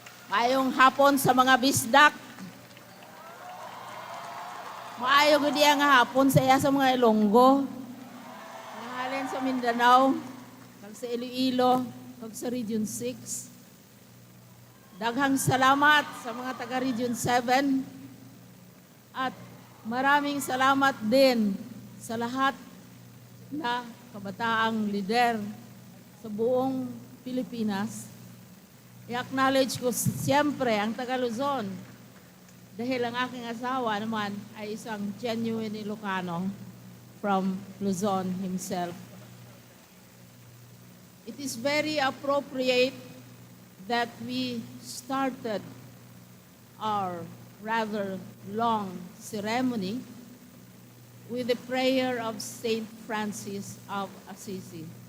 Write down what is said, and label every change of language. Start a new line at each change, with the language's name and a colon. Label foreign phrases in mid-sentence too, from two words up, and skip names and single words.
Cebuano: Maayong hapon sa mga bisdak. Maayo gud nga hapon sa iya sa mga Ilonggo.
Hiligaynon: Nangalan sa Mindanao, kag sa Iloilo, kag sa Region 6.
Cebuano: Daghang salamat sa mga taga Region 7.
Filipino: At maraming salamat din sa lahat na kabataang lider sa buong Pilipinas. I-acknowledge ko siyempre ang taga Luzon dahil ang aking asawa naman ay isang
English: genuine Ilocano from Luzon himself. It is very appropriate that we started our rather long ceremony with the prayer of Saint Francis of Assisi,